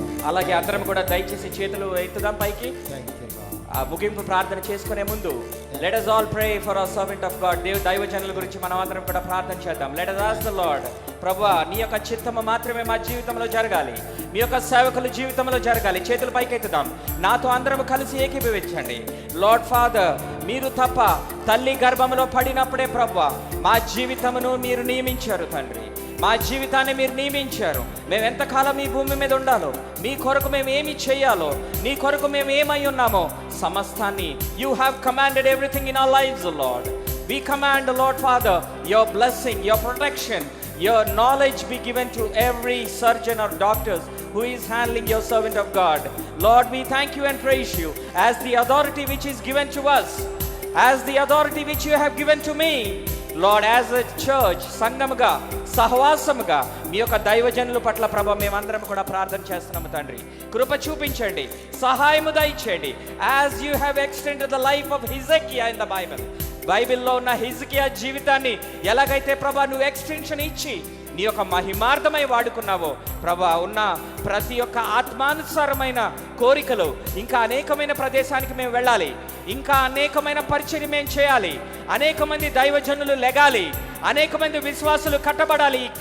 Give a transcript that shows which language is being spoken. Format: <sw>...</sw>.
<te>అలాగే అందరం కూడా దయచేసి చేతులు ఎత్తుదాం పైకి.</te> <en>Thank you, Lord.</en> <te>ఆ ముగింపు ప్రార్థన చేసుకునే ముందు</te> <en>Let us all pray for our servant of God.</en> <te>దైవజనుల గురించి మనం అందరం కూడా ప్రార్థన చేద్దాం.</te> <en>let us ask the Lord,</en> <te>ప్రభువా నీ యొక్క చిత్తము మాత్రమే మా జీవితంలో జరగాలి, మీ యొక్క సేవకుల జీవితంలో జరగాలి. చేతులు పైకెత్తుదాం. నాతో అందరం కలిసి ఏకీభవించండి. లార్డ్ ఫాదర్, మీరు తప్ప తల్లి గర్భంలో పడినప్పుడే ప్రభువా మా జీవితమును మీరు నియమించారు తండ్రి. మా జీవితాన్ని మీరు నియమించారు. మేము ఎంతకాలం ఈ భూమి మీద ఉండాలో, మీ కొరకు మేము ఏమి చేయాలో, నీ కొరకు మేము ఏమై ఉన్నామో సమస్తాన్ని</te> <en>You have commanded everything in our lives lord. We command, Lord Father, your blessing, your protection, your knowledge be given to every surgeon or doctors who is handling your servant of God. Lord, we thank you and praise you as the authority which is given to us, as the authority which you have given to me. Lord, as a church,</en> <te>సంఘముగా, సహవాసముగా మీ యొక్క దైవజనుల పట్ల ప్రభ మేమందరం కూడా ప్రార్థన చేస్తున్నాము తండ్రి. కృప చూపించండి, సహాయము దయచేయండి.</te> <en>As you have extended the life of Hezekiah in the Bible,</en> <te>బైబిల్లో ఉన్న హిజ్కియా జీవితాన్ని ఎలాగైతే ప్రభా నువ్వు ఎక్స్టెన్షన్ ఇచ్చి నీ యొక్క మహిమార్థమై వాడుకున్నావో ప్రభా, ఉన్న ప్రతి ఒక్క ఆత్మానుసారమైన కోరికలు, ఇంకా అనేకమైన ప్రదేశానికి మేము వెళ్ళాలి, ఇంకా అనేకమైన పరిచయం మేము చేయాలి, అనేక మంది దైవజనులు లెగాలి, అనేక మంది విశ్వాసులు కట్టబడాలి.</te>